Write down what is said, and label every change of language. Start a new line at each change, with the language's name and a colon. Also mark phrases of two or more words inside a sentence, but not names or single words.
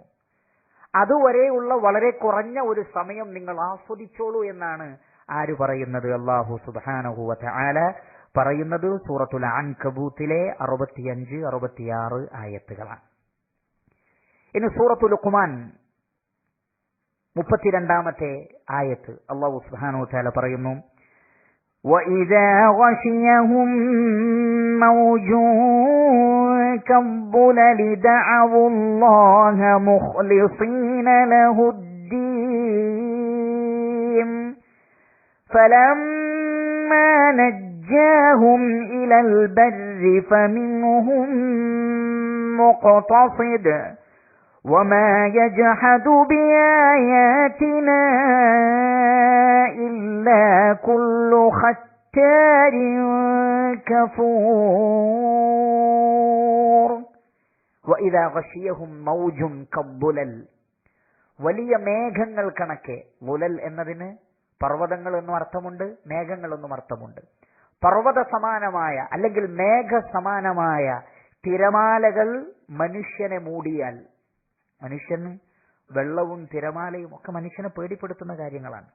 Malayalam: അതുവരെയുള്ള വളരെ കുറഞ്ഞ ഒരു സമയം നിങ്ങൾ ആസ്വദിച്ചോളൂ എന്നാണ് ആര് പറയുന്നത്?
Arabic: الله سبحانه وتعالى
Malayalam: പറയുന്നത് സൂറത്തുൽ അൻകബൂത്തിലെ 65, 66 ആയത്തുകളാണ്. ഇനി സൂറത്തുൽ ലുഖ്മാൻ 32-ാമത്തെ ആയത്ത്
Arabic: الله سبحانه وتعالى
Malayalam: പറയുന്നു
Arabic: وَإِذَا غَشِيَهُم مَّوْجٌ كَالظُّلَلِ دَعَوُا اللَّهَ مُخْلِصِينَ لَهُ الدِّينَ فَلَمَّا نَجَّاهُمْ إِلَى الْبَرِّ فَمِنْهُم مُّقْتَصِدٌ وَمَا يَجْحَدُ بِآيَاتِنَا إِلَّا كُلُّ خَتَّارٍ كَفُورٍ وَإِذَا غَشِيَهُم مَّوْجٌ كَالظُّلَلِ,
Malayalam: വലിയ മേഘങ്ങൾ കണക്കെ. ളുലൽ എന്നതിന് പർവ്വതങ്ങൾ എന്നും അർത്ഥമുണ്ട്, മേഘങ്ങൾ എന്നും അർത്ഥമുണ്ട്. പർവ്വത സമാനമായ അല്ലെങ്കിൽ മേഘ സമാനമായ തിരമാലകൾ മനുഷ്യനെ മൂടിയാൽ, മനുഷ്യന് വെള്ളവും തിരമാലയും ഒക്കെ മനുഷ്യനെ പേടിപ്പെടുത്തുന്ന കാര്യങ്ങളാണ്.